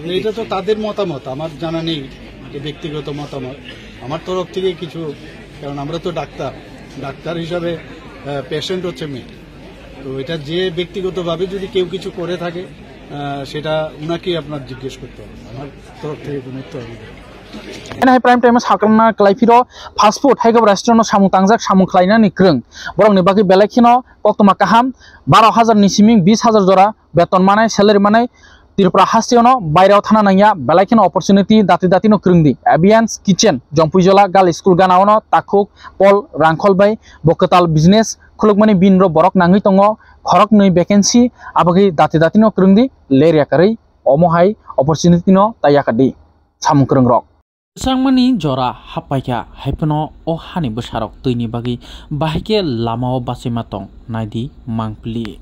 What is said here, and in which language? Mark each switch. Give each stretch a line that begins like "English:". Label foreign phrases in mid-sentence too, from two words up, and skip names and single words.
Bangla: এটা তো তাদের মতামত, আমার জানা নেই, এটা ব্যক্তিগত মতামত। আমার তরফ থেকে কিছু, কারণ আমরা তো ডাক্তার হিসাবে পেশেন্ট হচ্ছে মেয়ে, তো এটা যে ব্যক্তিগতভাবে যদি কেউ কিছু করে থাকে সেটা উনাকেই আপনার জিজ্ঞেস করতে হবে, আমার তরফ থেকে কোনো উত্তর হবে না।
Kok Borok: Hai
English: prime time
Kok Borok: sakalna klaipiro
English: fast food
Kok Borok: hai gab restaurant samung tangjak samung khlaina ni krung borok ni bagi belakino koktoma kaham 12,000 ni siming 20,000 jora beton manai salary manai Tripura hasiono bairao thana nangya belakino opportunity dati no krungdi Avians kitchen Jongpuijola gal school ganaono takhuk pol rangkhol bai bokatal business khulukmani binro borok nangui tongo khorok nei vacancy abagi dati no krungdi leria karai omohai opportunity no tayakadi samung krung rok Sangmani jora hapaika haipano o hani besarok tuini bagi bahike lamao basimatong naidi mangpli